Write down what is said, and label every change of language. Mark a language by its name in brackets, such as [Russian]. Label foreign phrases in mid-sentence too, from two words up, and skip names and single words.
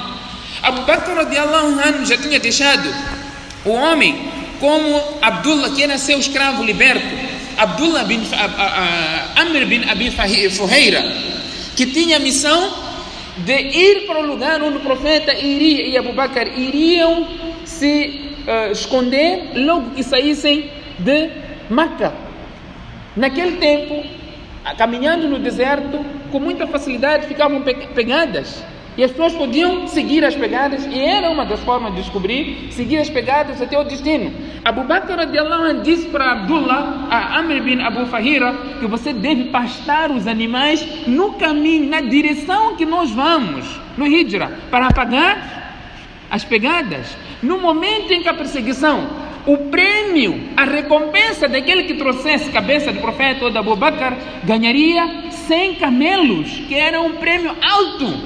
[Portuguese] Abu Bakr [Arabic] رضي الله عنه [Portuguese] já tinha deixado o homem como Abdullah, que era seu escravo liberto, Abdullah bin Amr bin Abi Fuheira, que tinha a missão de ir para o lugar onde o profeta e Abu Bakr iriam se esconder logo que saíssem de Meca. Naquele tempo, caminhando no deserto, com muita facilidade ficavam pegadas. E as pessoas podiam seguir as pegadas, e era uma das formas de descobrir, seguir as pegadas até o destino. Abu Bakr [Arabic] رضي الله عنه [Portuguese] disse para Abdullah, a Amr bin Abu Fahira, que você deve pastar os animais no caminho, na direção que nós vamos, no Hijra, para apagar as pegadas. No momento em que a perseguição, o prêmio, a recompensa daquele que trouxesse cabeça do profeta ou de Abu Bakr, ganharia 100 camelos, que era um prêmio alto.